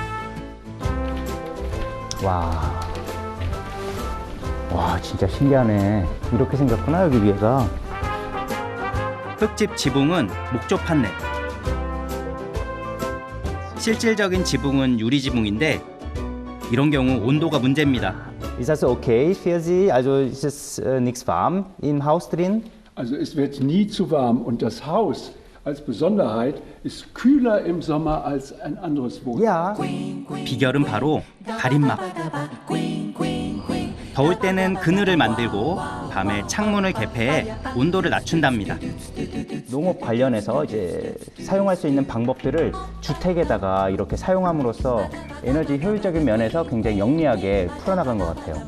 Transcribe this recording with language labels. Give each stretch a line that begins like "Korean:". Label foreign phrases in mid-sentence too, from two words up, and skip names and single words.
Korean: 와. 와, 진짜 신기하네. 이렇게 생겼구나, 여기 위에가. 흙집 지붕은 목조 판넬. 실질적인 지붕은 유리 지붕인데 이런 경우 온도가 문제입니다.
German: Ist das okay für Sie? Also ist es nichts warm im Haus drin? Also es wird nie zu warm und das Haus als Besonderheit ist kühler im Sommer als ein anderes Wohnhaus. Ja.
Korean: 비결은 바로 가림막. 더울 때는 그늘을 만들고 밤에 창문을 개폐해 온도를 낮춘답니다. 농업 관련해서 이제 사용할 수 있는 방법들을 주택에다가 이렇게 사용함으로써 에너지 효율적인 면에서 굉장히 영리하게 풀어나간 것 같아요.